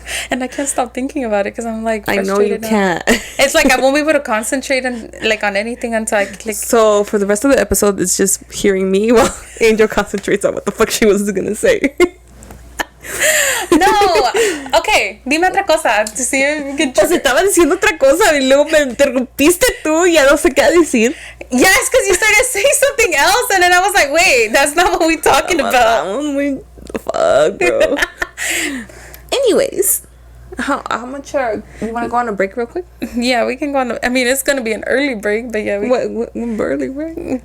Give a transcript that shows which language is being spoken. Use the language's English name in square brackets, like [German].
[English] And I can't stop thinking about it because I'm like frustrated. I know you can't. It's like I won't be able to concentrate on anything until I click. So for the rest of the episode, it's just hearing me while Angel concentrates on what the fuck she was gonna say. [Spanish] No, okay, dime otra cosa. Pues estaba diciendo otra cosa y luego me interrumpiste tú y ya no sé qué decir. [English] Yes, because you started saying something else and then I was like, wait, that's not what we're talking about. Fuck, bro. Anyways, how much you want to go on a break real quick? Yeah, we can go on. I mean, it's going to be an early break, but yeah. What early break?